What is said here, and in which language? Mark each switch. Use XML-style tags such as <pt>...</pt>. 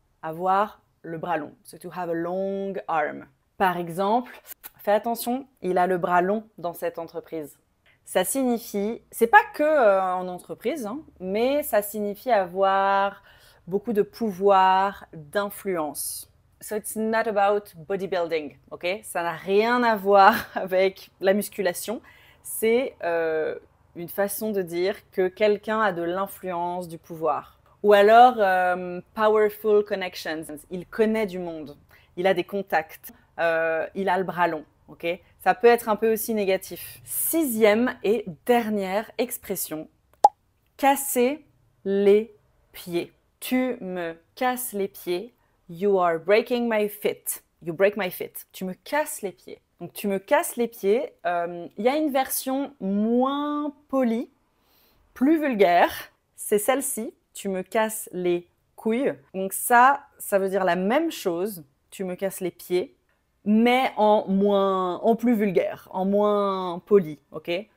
<fr>Avoir le bras long.</fr> <en>So to have a long arm.</en> <fr>Par exemple, fais attention, il a le bras long dans cette entreprise. Ça signifie, c'est pas que en entreprise, hein, mais ça signifie avoir beaucoup de pouvoir, d'influence.</fr> <en>So it's not about bodybuilding, ok?</en> <fr>Ça n'a rien à voir avec la musculation. C'est une façon de dire que quelqu'un a de l'influence, du pouvoir. Ou alors,</fr> <en>powerful connections.</en> <fr>Il connaît du monde. Il a des contacts. Il a le bras long. Okay? Ça peut être un peu aussi négatif. 6e et dernière expression. Casser les pieds. Tu me casses les pieds.</fr> <en>You are breaking my feet. You break my feet.</en> <fr>Tu me casses les pieds. Donc, tu me casses les pieds. Y a une version moins polie, plus vulgaire. C'est celle-ci. Tu me casses les couilles. Donc ça veut dire la même chose. Tu me casses les pieds, mais en plus vulgaire, en moins poli, ok?</fr>